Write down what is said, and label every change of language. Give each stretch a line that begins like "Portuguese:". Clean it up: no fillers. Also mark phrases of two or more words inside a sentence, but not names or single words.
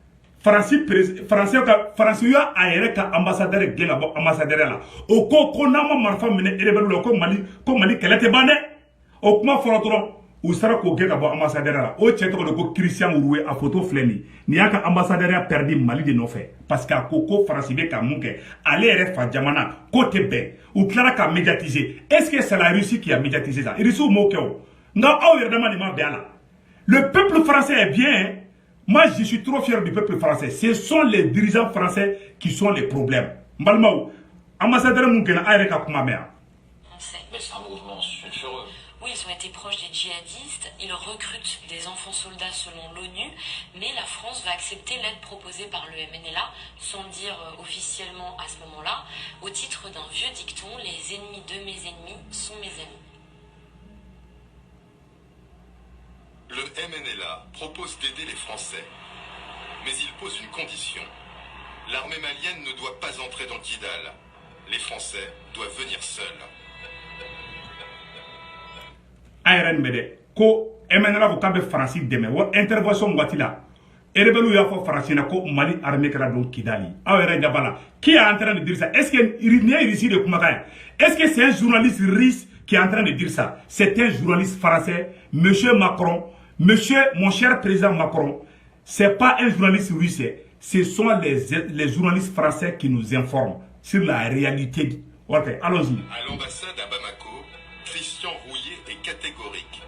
Bambara: faransi y'a a yɛrɛ ka ambassadeur gɛn ka bɔ ambassadeur la o ko n'an ma marifa minɛ rebelle la ko Mali kɛlɛ tɛ ban dɛ o kuma fɔra dɔrɔn u sera k'o gɛn ka bɔ ambassadeur la o cɛ tɔgɔ de ko Christian Uruwe a photo filɛ nin y'a ka ambassadeur perdu Mali de nɔfɛ
French: parce que
Bambara: a ko faransi bɛ ka mun kɛ ale yɛrɛ fa jamana k'o tɛ bɛn u tilara ka médiatiser
French: est-ce que c'est la Russie qui a médiatisé ça
Bambara: Russie m'o kɛ o nka aw yɛrɛ dama de ma bɛn a la
French: le peuple français est bien moi je suis trop fier du peuple français ce sont les dirigeants français qui sont les problèmes
Bambara: mbalimaw ambassadeur mun kɛnɛ a yɛrɛ ka kuma mɛn
French: Mais c'est un mouvement sulfureux. Oui, ils ont été proches des djihadistes, ils recrutent des enfants soldats selon l'ONU, mais la France va accepter l'aide proposée par le MNLA, sans le dire officiellement à ce moment-là, au titre d'un vieux dicton, les ennemis de mes ennemis sont mes amis. Le MNLA propose d'aider les Français, mais il pose une condition. L'armée malienne ne doit pas entrer dans Kidal. Les Français doivent venir seuls.
Bambara: a yɛrɛ nin bɛ dɛ ko MNLA ko k'a bɛ faransi dɛmɛ wa intervention waati la rebelle y'a fɔ faransi na ko Mali armée kɛra don Kidali aw yɛrɛ ɲɛ b'a la
French: qui est en train de dire ça est-ce que nin ye Russie de kumakan ye est-ce que c'est un journaliste russe qui est en train de dire ça c'est un journaliste français monsieur Macron monsieur mon cher président Macron c'est pas un journaliste russe ce sont les journalistes français qui nous informent sur la réalité. Ok, allons-y. À l'ambassade à Bamako, Christian Rouillet est catégorique.